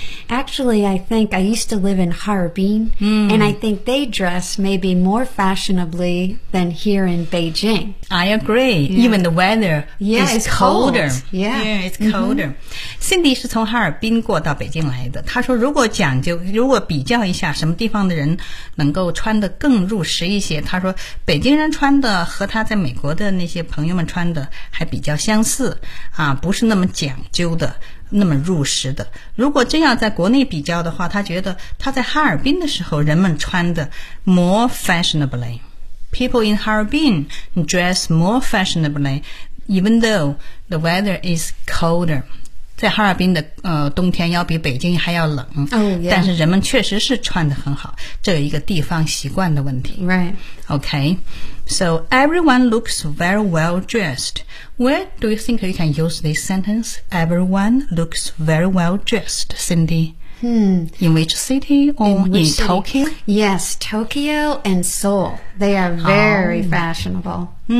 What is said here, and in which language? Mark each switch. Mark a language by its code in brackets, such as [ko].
[en] I think I used to live in Harbin, and I think they dress maybe more fashionably than here in Beijing. I agree. Yeah. Even the weather is colder. Cold. Yeah, it's colder. [zh] Cindy 是从哈尔滨过到北京来的。她说如果讲究，如果比较一下什么地方的人能够穿得更入时一些，她说北京人穿的和她在美国的那些朋友们穿的还比较相似啊，不是那么讲究的。那么入时的如果真要在国内比较的话他觉得他在哈尔滨的时候人们穿的 [en] more fashionably People in Harbin dress more fashionably even though the weather is colder [zh] 在哈尔滨的冬天要比北京还要冷、 [en] oh, yeah. [zh] 但是人们确实是穿得很好这有一个地方习惯的问题 [en] Right OK So everyone looks very well dressedWhere do you think you can use this sentence? Everyone looks very well dressed, Cindy. In which city or in Tokyo? Yes, Tokyo and Seoul. They are very fashionable.